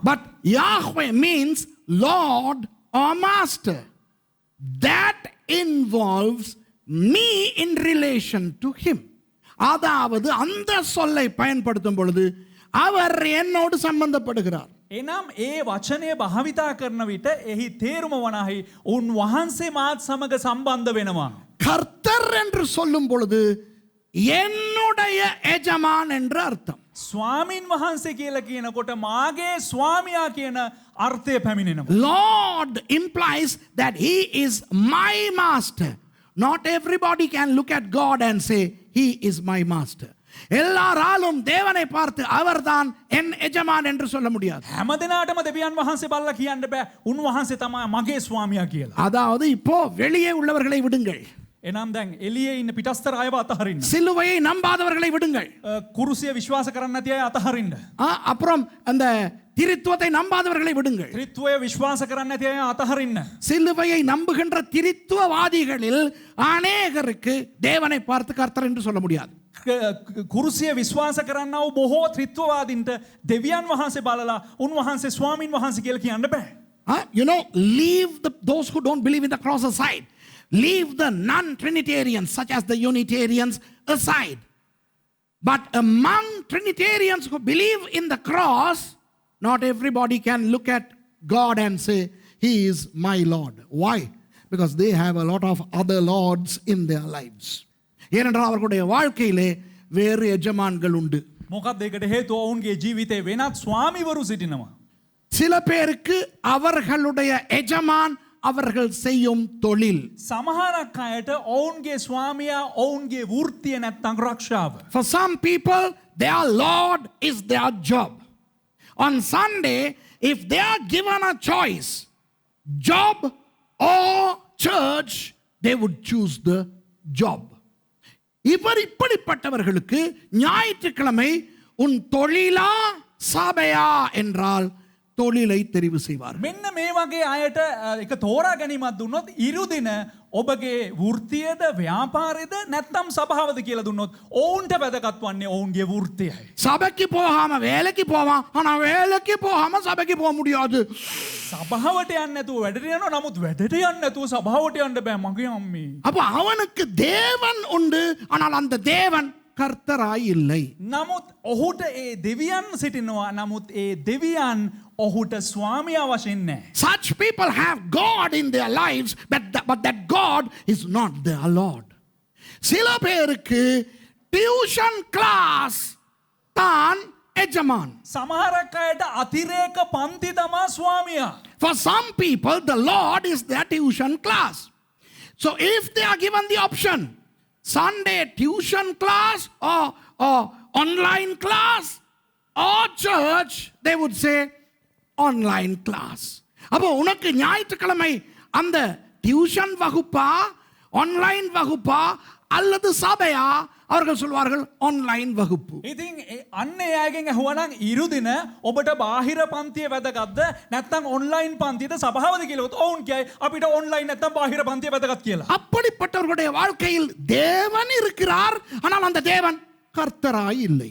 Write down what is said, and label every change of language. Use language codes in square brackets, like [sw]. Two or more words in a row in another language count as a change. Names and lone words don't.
[en] But Yahweh means Lord or Master. That involves me in relation to him. [ta] அதாவது அந்த சொல்லை பயன்படுத்தும் பொழுது அவர் என்னோடு சம்பந்தப்படுகிறார். [si] එනම් ඒ වචනය භාවිතා කරන විට එහි තේරුම වනාහි උන්වහන්සේ මාත් සමග සම්බන්ධ වෙනවා. [ta] கர்த்தர் என்று சொல்லும் பொழுது என்னுடைய எஜமான் என்று அர்த்தம். [si] ස්වාමීන් වහන්සේ කියලා කියනකොට මාගේ ස්වාමියා කියන අර්ථය පැමිණෙනවා. [en] Lord implies that he is my master. Not everybody can look at God and say he is my master. [ta] எல்லாராலும் தேவனை பார்த்து அவர்தான் என் எஜமான் என்று சொல்ல முடியாது. [si] හැම දෙනාටම දෙවියන් වහන්සේ බලලා කියන්න බෑ උන්වහන්සේ තමයි මගේ ස්වාමියා කියලා. [ta] அதாவது இப்போ வெளியே உள்ளவர்களை விடுங்கள், [si] එනම් දැන් එළියේ ඉන්න පිටස්තර අයව අතහරින්න. [ta] சிலுவையை நம்பாதவர்களை விடுங்கள், [si] කුරුසිය විශ්වාස කරන්නේ නැති අය අතහරින්න. [ta] அப்புறம் அந்த திரித்துவத்தை நம்பாதவர்களை விடுங்கள். [si] ත්‍රිත්වය විශ්වාස කරන්නේ නැති අය අතහරින්න. [ta] சிலுவையை நம்புகின்ற திரித்துவவாதிகளில் அநேகருக்கு தேவனை பார்த்து கர்த்தர் என்று சொல்ல முடியாது. [si] කුරුසිය විශ්වාස කරන්නව බොහෝ ත්‍රිත්වවාදීන්ට දෙවියන් වහන්සේ බලලා උන්වහන්සේ ස්වාමින් වහන්සේ කියලා කියන්න බෑ. [en] You know, leave those who don't believe in the cross aside. Leave the non-Trinitarians such as the Unitarians aside. But among Trinitarians who believe in the cross, not everybody can look at God and say, He is my Lord. Why? Because they have a lot of other lords in their lives. [ta] ஏனென்றால் அவர்களுடைய வாழ்க்கையிலே வேறு எஜமான்கள் உண்டு. [si] මොකක්ද ඒකට හේතුව? ඔවුන්ගේ ජීවිතේ වෙනත් ස්වාමිවරු සිටිනවා. [ta] சில பேருக்கு அவர்களுடைய எஜமான் அவர்கள் செய்யும் தொழில். [si] සමහරක් අයට ඔවුන්ගේ ස්වාමියා ඔවුන්ගේ වෘත්තිය නැත්තම් රක්ෂාව. [en] For some people, their Lord is their job. On Sunday, if they are given a choice, job or church, they would choose the job. [ta] இப்படிப்பட்டவர்களுக்கு ஞாயிற்றுக்கிழமை உன் தொழிலா சபையா என்றால் தொழிலை தெரிவு செய்வார். [si] මෙන්න මේ වගේ අයට එක තෝරා ගැනීමක් දුන්නොත් ඉරුදින ඔබගේ වෘත්තියද ව්‍යාපාරයද නැත්නම් සභාවද කියලා දුන්නොත් ඔවුන්ට වැදගත් වන්නේ ඔවුන්ගේ වෘත්තියයි. [ta] சபைக்கு போகாம வேலைக்கு போவான், ஆனா வேலைக்கு போகாம சபைக்கு போக முடியாது. [si] සභාවට යන්න නැතුව වැඩට යනවා, නමුත් වැඩට යන්න නැතුව සභාවට යන්න බෑ මගේ අම්මේ. [ta] அப்ப அவனுக்கு தேவன் உண்டு, ஆனால் அந்த தேவன் கர்த்தராய் இல்லை. [si] නමුත් ඔහුට ඒ දෙවියන් සිටිනවා, නමුත් ඒ දෙවියන් ඔහුට ස්වාමියා වශයෙන් නැහැ. [en] Such people have God in their lives, but that God is not their Lord. [ta] சில பேருக்கு [en] tuition class [ta] தான் எஜமான். [si] සමහරක් අයට අතිරේක පන්ති තමා ස්වාමියා. [en] For some people, the Lord is their tuition class. So if they are given the option, Sunday tuition class or online class or church, they would say online class. [ta] அப்போ உனக்கு ஞாயிற்றுக்கிழமை அந்த டியூஷன் வகுப்பா, ஆன்லைன் வகுப்பா அல்லது சபையா? அவர்கள் சொல்வார்கள் ஆன்லைன் வகுப்பு. [si] ඉතින් අන්න ඒ අයගෙන් අහුවනම් ඉරුදින ඔබට බාහිර පන්තිය වැදගත්ද නැත්නම් ඔන්ලයින් පන්තියද සභාවද කියලා උත් ඔවුන් කියයි අපිට ඔන්ලයින් නැත්නම් බාහිර පන්තිය වැදගත් කියලා. [ta] அப்படிப்பட்டவர்களுடைய வாழ்க்கையில் தேவன் இருக்கிறார், ஆனால் அந்த தேவன் கர்த்தராய் இல்லை.